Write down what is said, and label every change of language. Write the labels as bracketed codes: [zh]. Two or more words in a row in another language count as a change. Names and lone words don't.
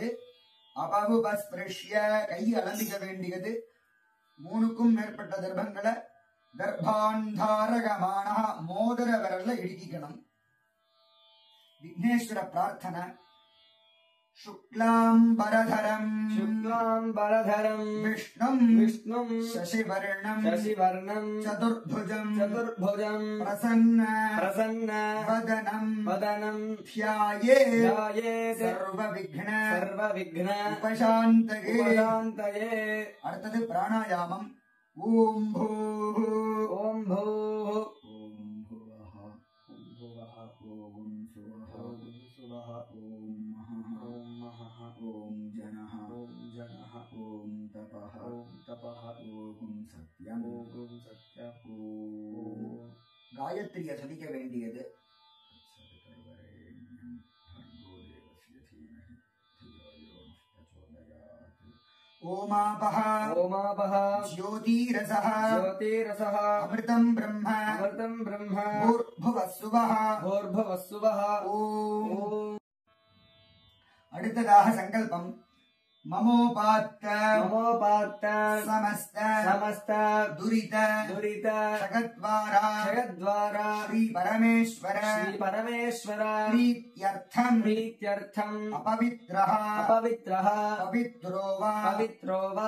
[ta] அபவுபஸ்பிருஷ்ய கை அலம்பிக்க வேண்டியது. 3க்கும் மேற்பட்ட தர்ப்பங்களை கர்ப்பாந்தாரகமான மோதிர விரல்ல இடுக்கிக்கணும். விக்னேஸ்வர பிரார்த்தனை. சுக்லாம்பரதரம், [sa] शुक्लाम्बरधरं விஷ்ணும், विष्णुं சசிவர்ணம், शशिवर्णं சதுர்புஜம், चतुर्भुजं பிரசன்ன प्रसन्न வதனம் वदनं ध्यायेत् ध्यायेत् சர்வவிக்ன सर्वविघ्न உபசாந்தகே. उपशान्तये. [ta] அடுத்தது பிராணாயாமம். [sa] ॐ भूः ॐ भूः ॐ भुवः ॐ भुवः ॐ सुवः ॐ सुवः ॐ महः ॐ महः ॐ जनः ॐ जनः ॐ तपः ॐ तपः ॐ सत्यम्. ॐ सत्यम् [ta] ஓம் காயத்ரியை சொல்லிக்க வேண்டியது. [sa] ஓமாபஹ ओमापः ஜோதிரசஹ ज्योतिरसः अमृतं ब्रह्म अमृतं ब्रह्म பூர்புவஸ்சுவஹ. भूर्भुवस्सुवः. ஓம். ॐ [ta] அடுத்ததாக சங்கல்பம். [sa] மமோபாத்த नमोपात्त சமஸ்த समस्त துரித दुरित ஜகத்வாரா जगद्वारा श्री परमेश्वर श्रीपरमेश्वर பிரீத்யர்த்தம் प्रीत्यर्थम् அபவித்ரஹ अपवित्रः पवित्रो वा पवित्रो वा